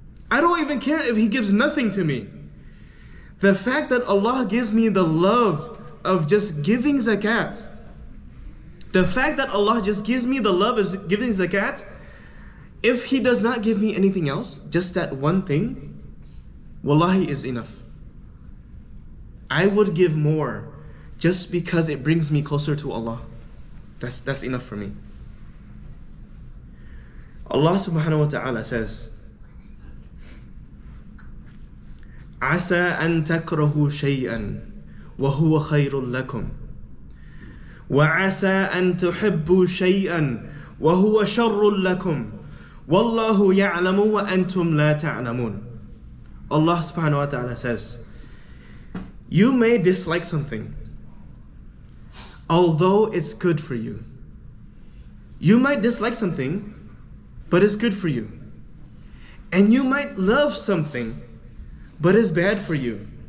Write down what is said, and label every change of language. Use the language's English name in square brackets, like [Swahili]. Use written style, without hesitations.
[English] I don't even care if He gives nothing to me. The fact that Allah gives me the love of just giving zakat, the fact that Allah just gives me the love of giving zakat, if He does not give me anything else, just that one thing, wallahi, is enough. I would give more just because it brings me closer to Allah. That's enough for me. [Arabic] Allah subhanahu wa ta'ala says, عَسَىٰ أَن تَكْرَهُوا شَيْئًا وَهُوَ خَيْرٌ لَكُمْ وَعَسَىٰ أَن تُحِبُّوا شَيْئًا وَهُوَ شَرٌّ لَكُمْ وَاللَّهُ يَعْلَمُ وَأَنْتُمْ لَا تَعْلَمُونَ. [English] Allah subhanahu wa ta'ala says, you may dislike something, although it's good for you. You might dislike something, but it's good for you. And you might love something, but it's bad for you.